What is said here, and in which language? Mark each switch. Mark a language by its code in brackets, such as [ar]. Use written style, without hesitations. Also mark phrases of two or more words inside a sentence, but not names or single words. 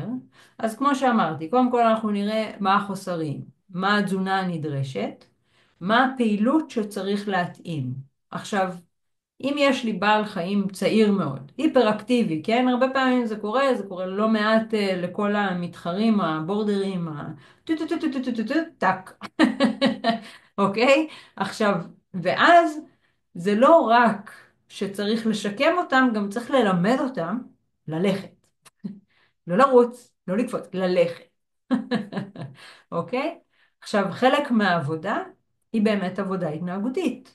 [he] אז כמו שאמרתי, קודם כל אנחנו נראה מה החוסרים, מה התזונה הנדרשת, מה הפעילות שצריך להתאים. עכשיו, אם יש לי בעל חיים צעיר מאוד, היפראקטיבי, כן? הרבה פעמים זה קורה לא מעט לכל המתחרים, הבורדרים, טו טו טו טו טו טו טו טו, טק. אוקיי? עכשיו, ואז זה לא רק שצריך לשקם אותם, גם צריך ללמד אותם ללכת. לא לרוץ, לא לקפוץ, ללכת. אוקיי? עכשיו, חלק מהעבודה היא באמת עבודה התנהגותית.